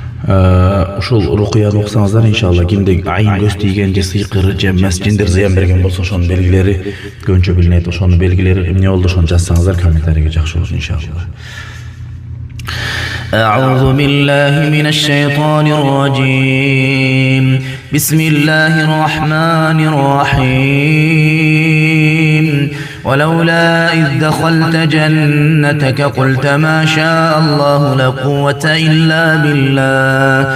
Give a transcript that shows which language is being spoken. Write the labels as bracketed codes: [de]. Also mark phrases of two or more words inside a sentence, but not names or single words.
[ky] ушул рукуяны окусаңыздар иншалла кимде айын көз тийген же сыйкыр же эмес жиндер зыян берген болсо ошонун белгилери көбүнчө билинет. Ошонун белгилери эмне болду ошону жазсаңыздар комментарийге жакшы болот иншалла. [ar] أعوذ بالله من الشيطان الرجيم بسم الله الرحمن الرحيم ولولا إذ دخلت جنتك قلت ما شاء الله لا قوة إلا بالله